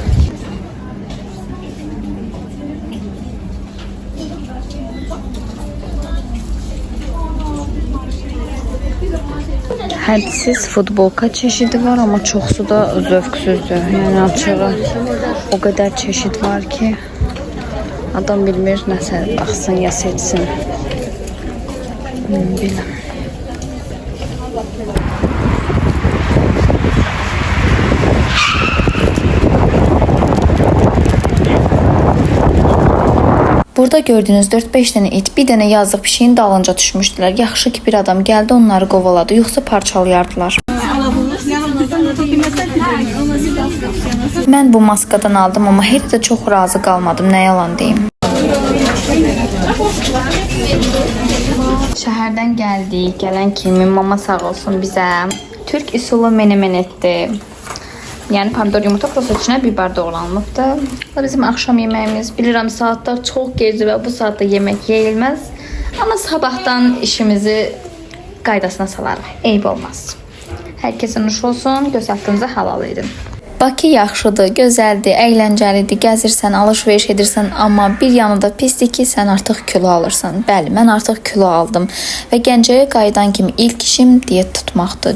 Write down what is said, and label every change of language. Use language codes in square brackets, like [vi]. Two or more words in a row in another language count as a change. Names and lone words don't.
[az] Hədsiz futbolka çeşidi var ama çoxsu da zövqsüzdür. Yəni açığı o qədər çeşid var ki adam bilmir nəsə baxsın ya seçsin. [tr] Bilmem. Burada gördüğünüz 4-5 tane it [az] bir dənə yazıq pişiyin dalınca düşmüşdülər. Yaxşı ki bir adam gəldi onları qovaladı, yoxsa parçalayardılar. Mən bu maskadan aldım amma heç də çox razı qalmadım, nə yalan deyim. Şəhərdən gəldik, gələn kimi mama sağ olsun bizə Türk usulü menemen etdi. Yani pomidor yumurta prosta içine biber doğranılıbdı. [tr] Bu bizim akşam yemeğimiz. Bilirəm saatler çok gecə ve bu saatte yemek yeyilmez. [az] Ama sabahtan işimizi qaydasına salarıq. Eyb olmaz. Herkesin nuş olsun. Göz haqqınızı halal edin. Bakı yaxşıdır, gözəldir, əyləncəlidir, gəzirsən, alışveriş edirsən, amma bir yanı da pisdir ki, sən artıq kilo alırsan. Bəli, mən artıq kilo aldım və Gəncəyə qayıdan kimi ilk işim diyet tutmaqdır.